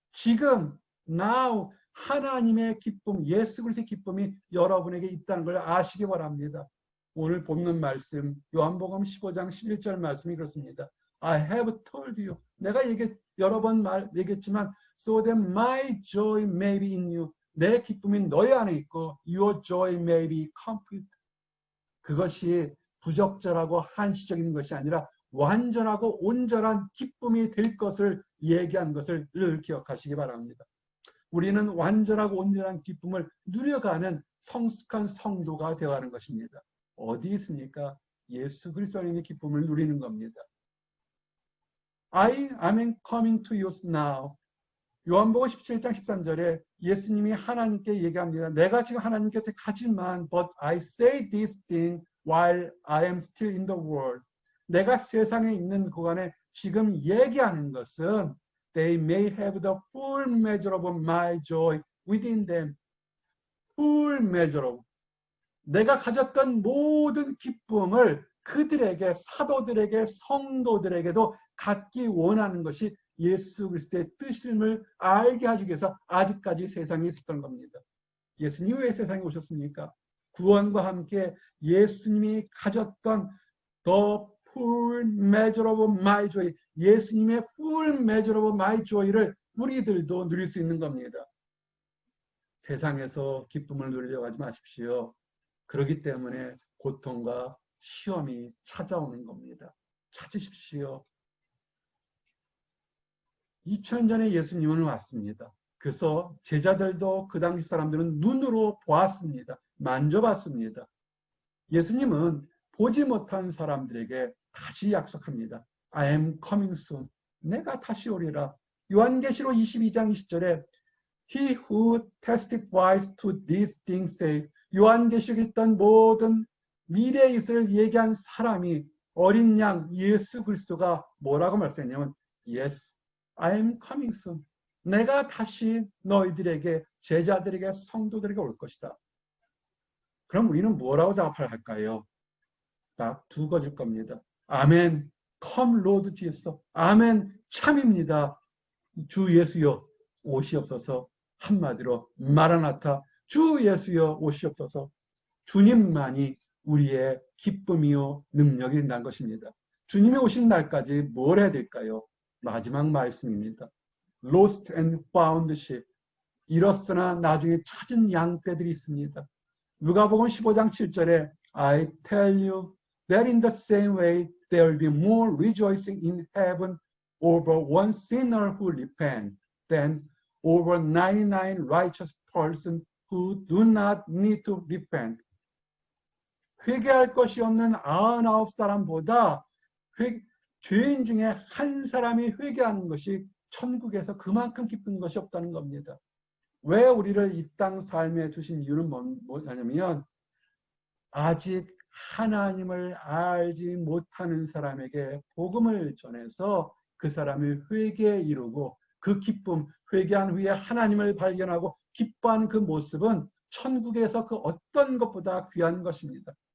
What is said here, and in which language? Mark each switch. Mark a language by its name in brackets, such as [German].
[Korean] 지금, now 하나님의 기쁨, 예수 그리스도의 기쁨이 여러분에게 있다는 걸 아시기 바랍니다. 오늘 본문 말씀 요한복음 15장 11절 말씀이 그렇습니다. [English] I have told you. [Korean] 내가 여러 번 얘기했지만 [English] so that my joy may be in you. [Korean] 내 기쁨이 너희 안에 있고 [English] your joy may be complete. [Korean] 그것이 부적절하고 한시적인 것이 아니라 완전하고 온전한 기쁨이 될 것을 얘기한 것을 늘 기억하시기 바랍니다. 우리는 완전하고 온전한 기쁨을 누려가는 성숙한 성도가 되어가는 것입니다. 어디 있습니까? 예수 그리스도 안에 있는 기쁨을 누리는 겁니다. [English] I am coming to you now. [Korean] 요한복음 17장 13절에 예수님이 하나님께 얘기합니다. 내가 지금 하나님 곁에 가지만 [English] but I say this thing while I am still in the world. [Korean] 내가 세상에 있는 구간에 지금 얘기하는 것은 [English] they may have the full measure of my joy within them. full measure of. [Korean] 내가 가졌던 모든 기쁨을 그들에게, 사도들에게, 성도들에게도 갖기 원하는 것이 예수 그리스도의 뜻임을 알게 하기 위해서 아직까지 세상에 있었던 겁니다. 예수님이 왜 세상에 오셨습니까? 구원과 함께 예수님이 가졌던 [English] the full measure of my joy, [Korean] 예수님의 full measure of my joy를 우리들도 누릴 수 있는 겁니다. 세상에서 기쁨을 누리려고 하지 마십시오. 그렇기 때문에 고통과 시험이 찾아오는 겁니다. 찾으십시오. 2000년 전에 예수님은 왔습니다. 그래서 제자들도 그 당시 사람들은 눈으로 보았습니다. 만져봤습니다. 예수님은 보지 못한 사람들에게 다시 약속합니다. [English] I am coming soon. [Korean] 내가 다시 오리라. 요한계시록 22장 20절에 [English] He who testifies to these things say. [Korean] 요한계시록에 있던 모든 미래의 있을 얘기한 사람이 어린 양 예수 그리스도가 뭐라고 말씀했냐면 [English] Yes, I am coming soon. [Korean] 내가 다시 너희들에게, 제자들에게, 성도들에게 올 것이다. 그럼 우리는 뭐라고 답을 할까요? 딱 두 가지일 겁니다. [English] 아멘, come Lord Jesus. [Korean] 아멘, 참입니다. 주 예수여 오시옵소서. 한마디로 마라나타, 주 예수여 오시옵소서. 주님만이 우리의 기쁨이요 능력이 된다는 것입니다. 주님이 오신 날까지 뭘 해야 될까요? 마지막 말씀입니다. [English] Lost and found sheep. [Korean] 잃었으나 나중에 찾은 양떼들이 있습니다. 누가복음 15장 7절에 [English] I tell you that in the same way there will be more rejoicing in heaven over one sinner who repents than over 99 righteous persons who do not need to repent. [Korean] 회개할 것이 없는 99사람보다 죄인 중에 한 사람이 회개하는 것이 천국에서 그만큼 기쁜 것이 없다는 겁니다. 왜 우리를 이 땅 삶에 주신 이유는 뭐냐면 아직 하나님을 알지 못하는 사람에게 복음을 전해서 그 사람이 회개에 이르고 그 기쁨, 회개한 후에 하나님을 발견하고 기뻐하는 그 모습은 천국에서 그 어떤 것보다 귀한 것입니다.